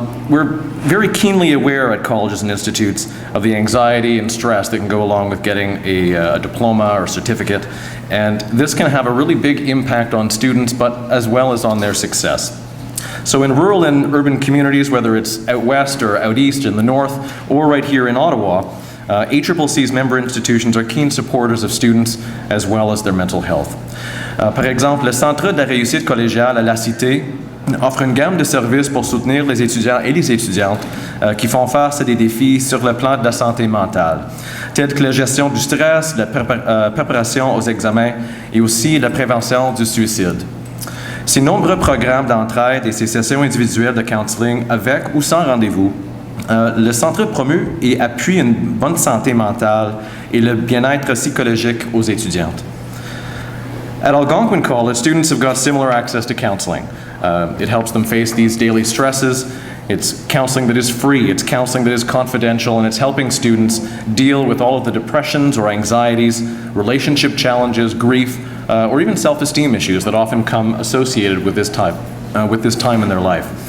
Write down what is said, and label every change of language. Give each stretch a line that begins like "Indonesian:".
English: We're very keenly aware at colleges and institutes of the anxiety and stress that can go along with getting a diploma or certificate, and this can have a really big impact on students, but as well as on their success. So in rural and urban communities, whether it's out west or out east in the north, or right here in Ottawa, ACCC's member institutions are keen supporters of students as well as their mental health.
French: Par exemple, le Centre de la réussite collégiale à La Cité offre une gamme de services pour soutenir les étudiants et les étudiantes qui font face à des défis sur le plan de la santé mentale, tels que la gestion du stress, la préparation aux examens et aussi la prévention du suicide. Ces nombreux programmes d'entraide et ces sessions individuelles de counseling avec ou sans rendez-vous, le centre promeut et appuie une bonne santé mentale et le bien-être psychologique aux étudiantes.
English: At Algonquin College, students have got similar access to counseling. It helps them face these daily stresses. It's counseling that is free, it's counseling that is confidential, and it's helping students deal with all of the depressions or anxieties, relationship challenges, grief, or even self-esteem issues that often come associated with this time in their life.